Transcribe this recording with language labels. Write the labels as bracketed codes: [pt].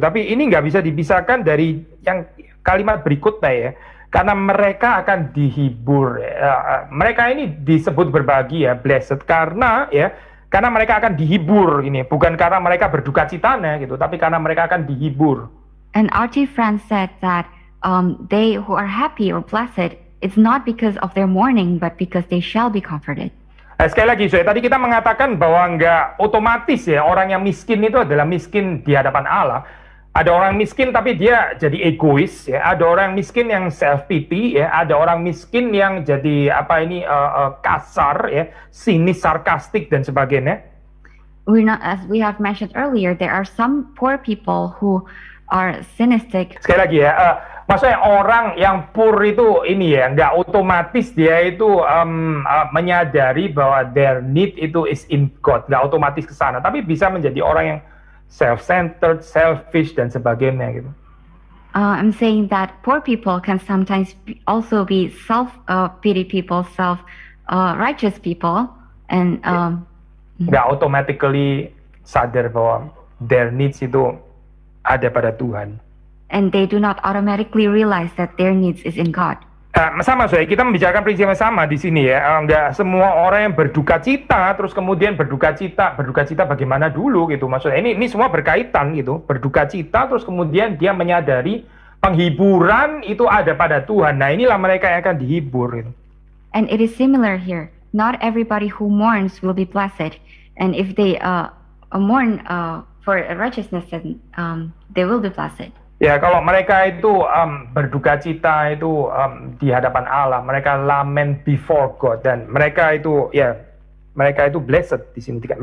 [id] Tapi ini nggak bisa dipisahkan dari yang kalimat berikutnya ya. Karena mereka akan dihibur. Mereka ini disebut berbahagia, blessed, karena mereka akan dihibur ini, bukan karena mereka berduka citanya gitu, tapi karena mereka akan dihibur. [en] And R.T. France said that they who are happy or blessed, it's not because of their mourning, but because they shall be comforted. [id] Sekali lagi, tadi kita mengatakan bahwa nggak otomatis ya orang yang miskin itu adalah miskin di hadapan Allah. Ada orang miskin tapi dia jadi egois ya, ada orang miskin yang self pity ya, ada orang miskin yang jadi kasar ya, sinis, sarkastik dan sebagainya. [en] We're not, as we have mentioned earlier, there are some poor people who are cynical. [id] Sekali lagi ya, maksudnya orang yang poor itu ini ya, nggak otomatis dia itu menyadari bahwa [en] their need [id] itu [en] is in God, [id] nggak otomatis ke sana, tapi bisa menjadi orang yang [en] self-centered, selfish, [id] dan sebagainya gitu. [en] I'm saying that poor people can sometimes also be self-pity people, self-righteous people, and [id] nggak automatically sadar bahwa [en] their needs [id] itu ada pada Tuhan. [en] And they do not automatically realize that their needs is in God. [id] Sama kita membicarakan prinsip yang sama di sini ya. Nggak semua orang yang berduka cita terus kemudian berduka cita bagaimana dulu gitu. Maksudnya ini semua berkaitan gitu. Berduka cita terus kemudian dia menyadari penghiburan itu ada pada Tuhan. Nah, inilah mereka yang akan dihibur gitu. [en] And it is similar here. Not everybody who mourns will be blessed. And if they mourn for righteousness, then they will be blessed. [id] Ya, kalau mereka itu berduka cita itu di hadapan Allah, mereka [en] lament before God, [id] dan mereka itu blessed di sini kan.